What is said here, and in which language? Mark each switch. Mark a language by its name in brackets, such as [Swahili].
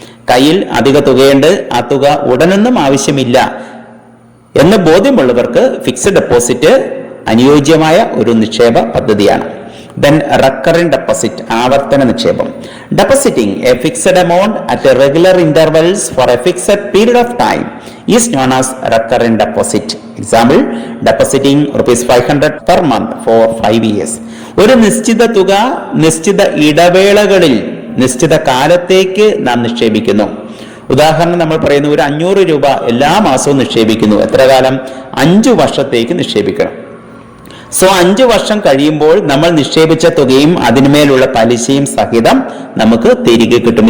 [Malayalam] കയ്യിൽ അധിക തുകയുണ്ട്, ആ തുക ഉടനൊന്നും ആവശ്യമില്ല എന്ന് ബോധ്യമുള്ളവർക്ക് ഫിക്സഡ് ഡെപ്പോസിറ്റ് അനുയോജ്യമായ ഒരു നിക്ഷേപ പദ്ധതിയാണ്. [English] then recurring deposit, [Malayalam] ആവർത്തന നിക്ഷേപം. [English] Depositing a fixed amount at regular intervals for a fixed period of time is known as recurring deposit. Example, depositing ₹500 per month for 5 years. [Malayalam] ഒരു നിശ്ചിത തുക നിശ്ചിത ഇടവേളകളിൽ നിശ്ചിത കാലത്തേക്ക് നാം നിക്ഷേപിക്കുന്നു. ഉദാഹരണം നമ്മൾ പറയുന്നു, ഒരു 500 രൂപ എല്ലാ മാസവും നിക്ഷേപിക്കുന്നു. എത്ര കാലം? 5 വർഷത്തേക്ക് നിക്ഷേപിക്കണം. സോ 5 വർഷം കഴിയുമ്പോൾ നമ്മൾ നിക്ഷേപിച്ച തുകയും അതിന്മേലുള്ള പലിശയും സഹിതം നമുക്ക് തിരികെ കിട്ടും.